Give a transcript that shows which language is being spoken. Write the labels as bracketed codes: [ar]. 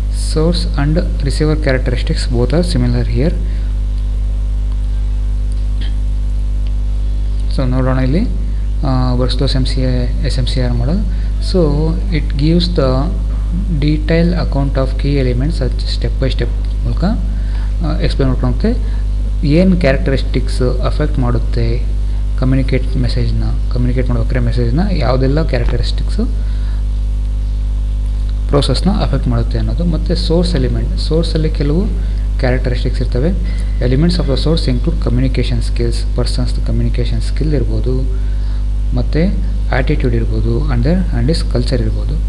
[en] Source and receiver characteristics both are similar here. [kn] So ನೋಡೋಣ ಇಲ್ಲಿ ಬರ್ಲೋಸ್ SMCR model. [en] So it gives the detailed account of key elements step by step [kn] ಮೂಲಕ explain ಮಾಡ್ಕೊಳುತ್ತೆ. ಏನು characteristics affect ಮಾಡುತ್ತೆ communicate ಮಾಡಬೇಕಾದ್ರೆ ಮೆಸೇಜ್ನ, ಯಾವುದೆಲ್ಲ characteristics ಪ್ರೋಸೆಸ್ನ affect ಮಾಡುತ್ತೆ ಅನ್ನೋದು. ಮತ್ತು ಸೋರ್ಸಲ್ಲಿ ಕೆಲವು ಕ್ಯಾರೆಕ್ಟರಿಸ್ಟಿಕ್ಸ್ ಇರ್ತವೆ. [en] elements of the source include communication skills, persons communication skill ಇರ್ಬೋದು, [kn] ಮತ್ತು ಆ್ಯಟಿಟ್ಯೂಡ್ ಇರ್ಬೋದು, [en] And is culture ಇರ್ಬೋದು.